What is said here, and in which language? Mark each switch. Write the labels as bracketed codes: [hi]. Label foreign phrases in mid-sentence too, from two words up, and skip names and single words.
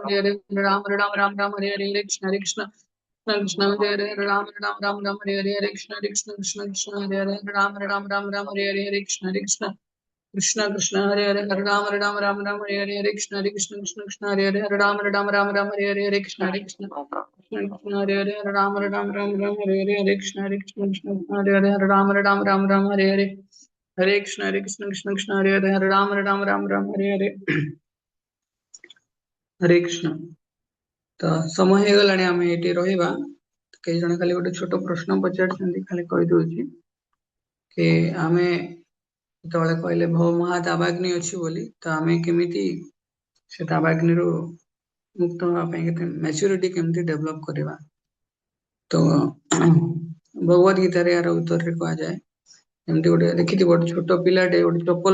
[sa] हरे हरे राम हरे हरे हरे कृष्ण हरे हरे हरे राम हरे हरे हरे कृष्ण हरे हरे राम हरे हरे हरे कृष्ण हरे हरे हरे राम हरे हरे हरे कृष्ण हरे हरे हरे हरे कृष्ण हरे हरे हरे कृष्ण हरे हरे हरे हरे हरे कृष्ण हरे हरे हरे हरे हरे कृष्ण. [or] ତ ସମୟ ହେଇଗଲାଣି ଆମେ ଏଠି ରହିବା କେହି ଜଣ ଖାଲି ଗୋଟେ ଛୋଟ ପ୍ରଶ୍ନ ପଚାରିଛନ୍ତି ଖାଲି କହିଦଉଛି କି ଆମେ ଯେତେବେଳେ କହିଲେ ଭව ମହା ଦାବାଗ୍ନି ଅଛି ବୋଲି ତ ଆମେ କେମିତି ସେ ଦାବାଗ୍ନିରୁ ମୁକ୍ତ ହେବା ପାଇଁ କେତେ ମ୍ୟାଚୁରିଟି କେମିତି ଡେଭଲପ କରିବା ତ ଭଗବତ ଗୀତାରେ ଏହାର ଉତ୍ତରରେ କୁହାଯାଏ ଏମିତି ଗୋଟେ ଦେଖିଥିବ ଗୋଟେ ଛୋଟ ପିଲାଟେ ଗୋଟେ ଚପଲ